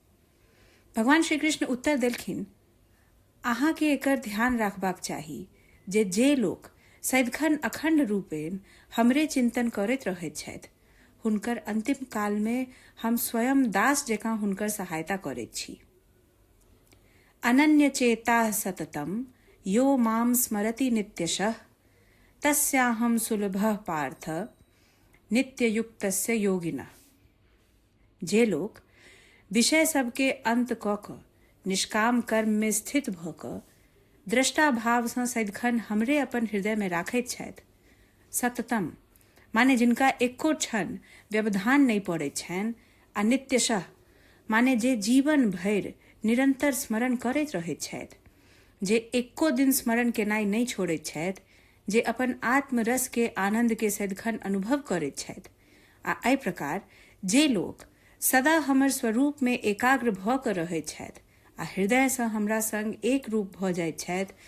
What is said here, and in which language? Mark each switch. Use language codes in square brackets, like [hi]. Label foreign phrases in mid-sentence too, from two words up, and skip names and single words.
[mai] भगवान श्री कृष्ण उत्तर देलखिन, अहाँ के एकर ध्यान रखबाक चाही जे लोक सदिखन अखंड रूपेण हमरे चिंतन करैत रहैत छथि, हुनकर अंतिम काल में हम स्वयं दास जकाँ हुनकर सहायता करैत छी। [sa] अनन्य चेता सततम यो माम स्मरति नित्यशः तस्याहम सुलभः पार्थ नित्ययुक्तस्य योगिनः। [mai] जे लोग विषय सबके अंत क क निष्काम कर्म में स्थित भ क दृष्टा भाव सँ सदिखन हमरे अपन हृदय में राखैत छथि, सततम माने जिनका एको क्षण व्यवधान नहीं पड़ैत छनि, आ नित्यशः माने जे जीवन भरि निरंतर स्मरण करैत रहैत छथि, जे एको दिन स्मरण केनाई नहीं छोड़ैत छथि, जे अपन आत्मरस के आनंद के सदिखन अनुभव करैत छथि, आ एहि प्रकार जे लोग सदा हमर स्वरूप में एकाग्र भ क रहैत छथि आ हृदय सँ हमरा संग एक रूप भ जाइत छथि,